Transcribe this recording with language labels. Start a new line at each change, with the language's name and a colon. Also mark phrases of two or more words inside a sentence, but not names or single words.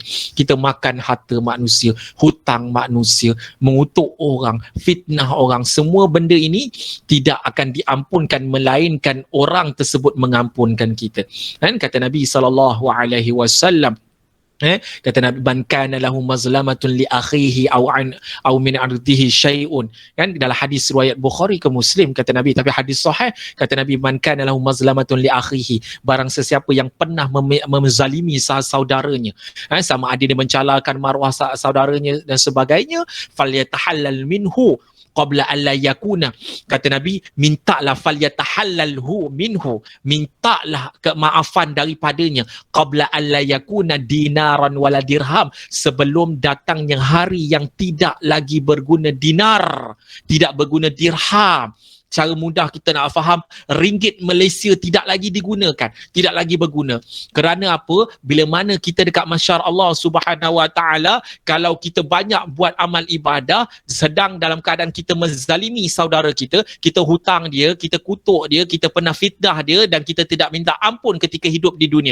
Malay: Kita makan harta manusia, hutang manusia, mengutuk orang, fitnah orang, semua benda ini tidak akan diampunkan melainkan orang tersebut mengampunkan kita. Kata Nabi SAW, kata Nabi,
Arabic: من كان له مظلمة لأخيه أو من عرضه شيء.
Malay: Dalam hadis riwayat Bukhari ke Muslim kata Nabi, tapi hadis sahih kata Nabi,
Arabic: من كان له مظلمة لأخيه,
Malay: barang sesiapa yang pernah menzalimi saudaranya, sama ada dia mencalakan maruah saudaranya dan sebagainya,
Arabic: فليتحلل منه قبل ألا يكون,
Malay: kata Nabi, mintalah
Arabic: فليتحلله منه,
Malay: mintalah kemaafan daripadanya
Arabic: قبل ألا يكون دينارا ولا درهم,
Malay: sebelum datangnya hari yang tidak lagi berguna dinar, tidak berguna dirham. Cara mudah kita nak faham, ringgit Malaysia tidak lagi digunakan, tidak lagi berguna. Kerana apa? Bila mana kita dekat masyar Allah
Arabic: سبحانه وتعالى,
Malay: kalau kita banyak buat amal ibadah sedang dalam keadaan kita menzalimi saudara kita, kita hutang dia, kita kutuk dia, kita pernah fitnah dia dan kita tidak minta ampun ketika hidup di dunia.